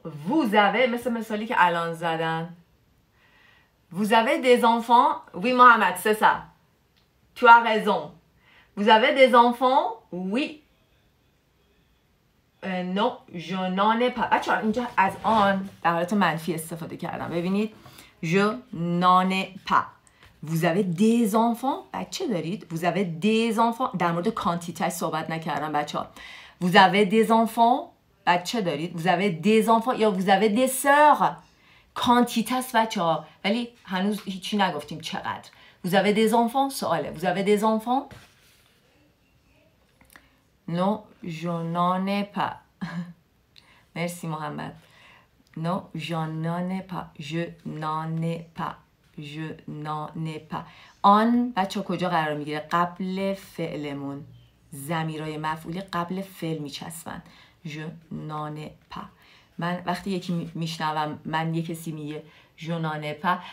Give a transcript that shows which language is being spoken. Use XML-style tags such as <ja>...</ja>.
<fr>Vous avez</fr> <fa>مثل مثالی که الان زدن.</fa> <fr>Vous avez des enfants. Oui Mohamed, c'est ça. Tu as raison. Vous avez des enfants. Oui. non, je n'en ai pas.</fr> <fa>بچه‌ها اینجا از آن در حالت منفی استفاده کردم.</fa> <fr>ببینید je n'en ai pas. Vous avez des enfants.</fr> <fa>بچه دارید.</fa> <fr>Vous avez des enfants.</fr> <fa>در مورد کانتیته صحبت نکردم بچه‌ها.</fa> <fr>Vous avez des enfants.</fr> <fa>بچه دارید.</fa> <fr>Vous avez des enfants یا vous avez des sœurs.</fr> <fa>کانتیته است بچه‌ها ولی هنوز هیچی نگفتیم چقدر.</fa> <fr>Vous avez des enfants. سواله. Vous avez des enfants. Non, je n'en ai pas. Merci Mohamed. Non, je n'en ai pas. Je n'en ai pas. je n'en ai pas.</fr> <fa>آن بچه کجا قرار میگیره؟ قبل فعلمون. ضمیرای مفعولی قبل فعل میچسبن.</fa> <fr>je n'en ai pas.</fr> <fa>من وقتی یکی میشنوم من یک کسی میگه</fa> <fr>je n'en ai pas.</fr>